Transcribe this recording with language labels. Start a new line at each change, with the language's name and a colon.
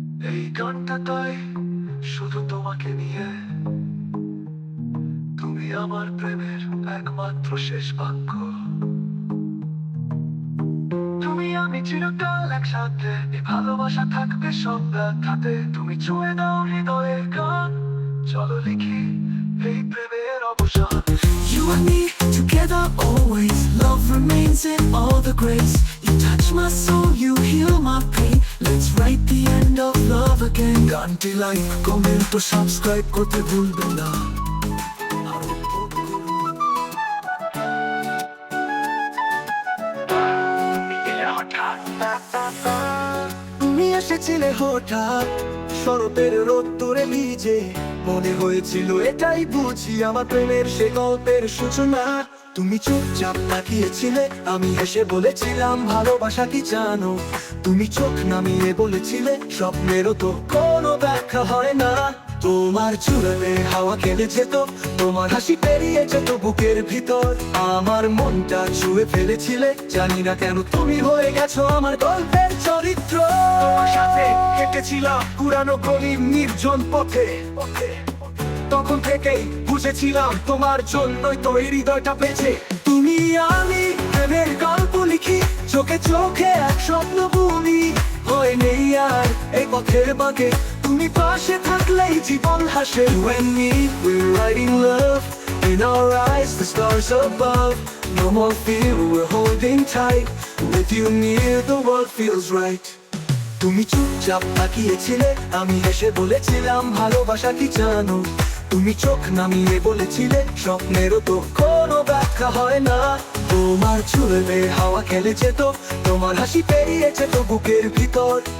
Bangla: এই গানটা তাই শুধু তোমাকে নিয়ে, তুমি আমার প্রেমের একমাত্র শেষ বাক্য। তুমি আমি চিরকাল একসাথে, এই ভালোবাসা থাকবে সব ব্যথাতে। তুমি ছুঁয়ে দাও হৃদয়ের গান, চলো লিখি এই প্রেমের অবসান।
English: You and me together always, love remains in all the grace. You touch my soul, you heal my pain. Let's write the end of love again.
Bangla: গানটি লাইক কমেন্ট ও সাবস্ক্রাইব করতে ভুলবেন না। তুমি এসেছিলে হঠাৎ, শরতের রোদ্দুরে ভিজে, মনে হয়েছিল এটাই বুঝি আমার প্রেমের সে গল্পের সূচনা। তুমি চুপচাপ তাকিয়েছিলে, আমি হেসে বলেছিলাম ভালোবাসা কি জানো। তুমি চোখ নামিয়ে বলেছিলে স্বপ্নেরও তো কোনো ব্যাখ্যা হয় না। তোমার চুলে হাওয়া খেলে যেত, তোমার হাসি পেরিয়ে যেত বুকের ভিতর, আমার মনটা ছুঁয়ে ফেলেছিলে। জানি না কেন তুমি হয়ে গেছো আমার গল্পের চরিত্র। তোমার সাথে হেঁটেছিলাম পুরানো গলির নির্জন পথে, তখন থেকেই বুঝেছিলাম তোমার জন্যই তো এই হৃদয়টা বেঁচে। তুমি আমি প্রেমের গল্প লিখি চোখে চোখে, এক স্বপ্ন বুনি হয়ে নেই আর এই পথের বাঁকে। তুমি পাশে থাকলেই জীবন হাসে।
English: You and me, we're writing love, In our eyes, the stars above. No more fear, we're holding tight. With you near, the world feels right.
Bangla: তুমি চুপচাপ তাকিয়েছিলে, আমি হেসে বলেছিলাম ভালোবাসা কি জানো। তুমি চোখ নামিয়ে বলেছিলে স্বপ্নেরও তো কোনো ব্যাখ্যা হয় না। তোমার চুলে হাওয়া খেলে যেত, তোমার হাসি পেরিয়ে যেত বুকের ভিতর।